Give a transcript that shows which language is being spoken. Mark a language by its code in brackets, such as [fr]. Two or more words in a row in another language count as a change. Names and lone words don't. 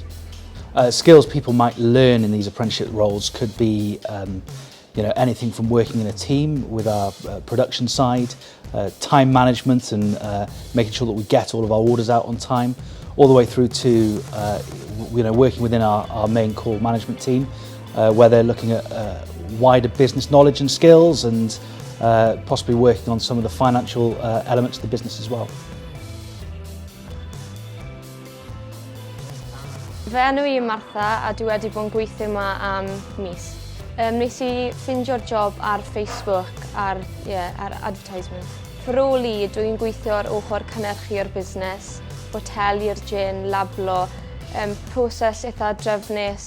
[en] Skills people might learn in these apprenticeship roles could be anything from working in a team with our production side, time management and making sure that we get all of our orders out on time, all the way through to working within our main core management team, where they're looking at wider business knowledge and skills and possibly working on some of the financial elements of the business as well. [cy] Fy enw i Martha a dwi wedi bod yn gweithio yma am mis. Nes I ffeindio'r job ar Facebook, ar advertisement. Fy rôl I, dwi'n gweithio ar ochr cynhyrchu'r busnes, hoteli'r gin, lablo, proses eitha drefnus.